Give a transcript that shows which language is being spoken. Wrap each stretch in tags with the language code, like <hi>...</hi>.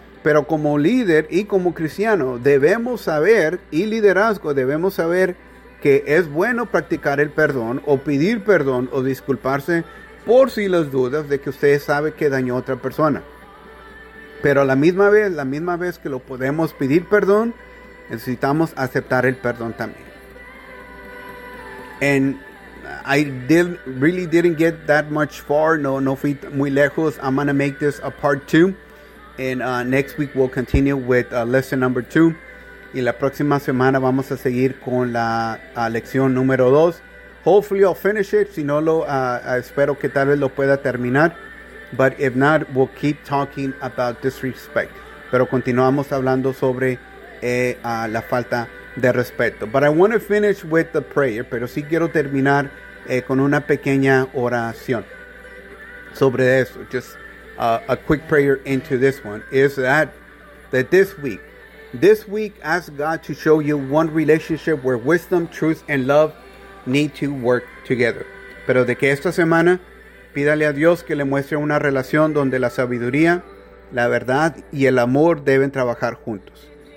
<es>Pero como líder y como cristiano, debemos saber, y liderazgo, debemos saber que es bueno practicar el perdón o pedir perdón o disculparse por si las dudas de que usted sabe que dañó a otra persona. Pero a la misma vez que lo podemos pedir perdón, necesitamos aceptar el perdón también.</es> <en>And I really didn't get that much far.</en> <es>No fui muy lejos.</es> <en>I'm going to make this a part two. And next week we'll continue with lesson number 2.</en> <es>Y la próxima semana vamos a seguir con la lección número 2.</es> <en>Hopefully I'll finish it.</en> <es>Si no, espero que tal vez lo pueda terminar.</es> <en>But if not, we'll keep talking about disrespect.</en> <es>Pero continuamos hablando sobre la falta de respeto.</es> <en>But I want to finish with the prayer.</en> <es>Pero sí quiero terminar con una pequeña oración sobre eso.</es> <en>A quick prayer into this one is that this week ask God to show you one relationship where wisdom, truth, and love need to work together.</en> <es>Pero de que esta semana pídale a Dios que le muestre una relación donde la sabiduría, la verdad, y el amor deben trabajar juntos.</es>